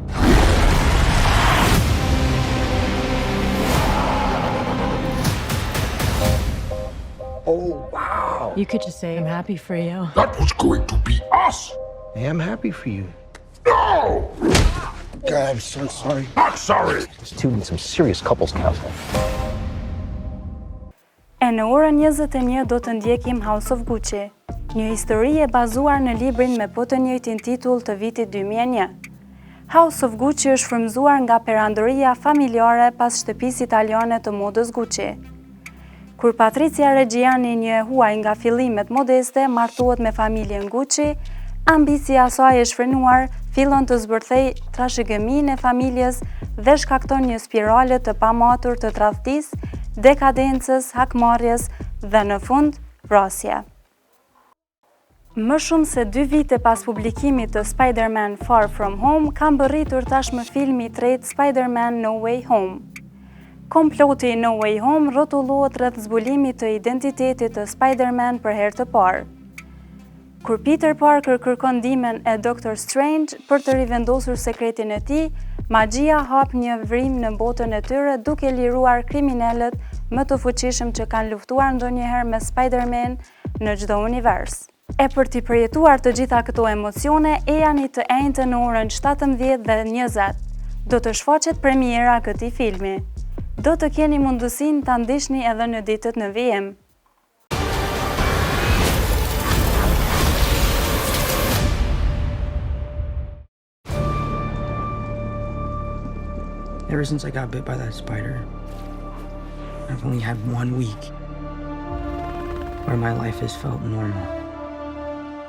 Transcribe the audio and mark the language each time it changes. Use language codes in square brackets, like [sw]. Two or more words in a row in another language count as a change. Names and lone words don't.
[en] Oh, wow. You could just say, I'm happy for you. That was going to be us! I am happy for you. No! God, I'm so sorry. Not sorry! This dude needs some serious couples counseling. [sq] E në orën 21 do të ndjekim House of Gucci, një histori e bazuar në librin me po të njëjtin titull të vitit 2001. House of Gucci është frymëzuar nga perandoria familjare pas shtëpisë italiane të modës Gucci. Kur Patrizia Reggiani, një e huaj nga fillimet modeste, martohet me familjen Gucci, ambicia e saj e shfrenuar fillon të zbërthej trashëgiminë e familjes dhe shkakton një spirale të pamatur të tradhtisë, dekadencës, hakmarrjes dhe në fund vrasje. Më shumë se 2 vite pas publikimit të Spider-Man Far From Home, kam bërritur tashmë filmi i tretë Spider-Man No Way Home. Komploti i No Way Home rrotullohet rreth zbulimit të identitetit të Spider-Man për herë të parë. Kur Peter Parker kërkon ndihmën e Dr. Strange për të rivendosur sekretin e tij, magjia hap një vrim në botën e tyre duke liruar kriminalët më të fuqishëm që kanë luftuar ndonjëherë me Spider-Man në çdo univers. E për t'i përjetuar të gjitha këto emocione, ejani të enjtë në orën 17 dhe 20. Do të shfaqet premiera këtij filmi. Do të keni mundësinë ta ndiqni edhe në ditët në vijim. [en] Ever since I got bit by that spider, I've only had 1 week where my life has felt normal.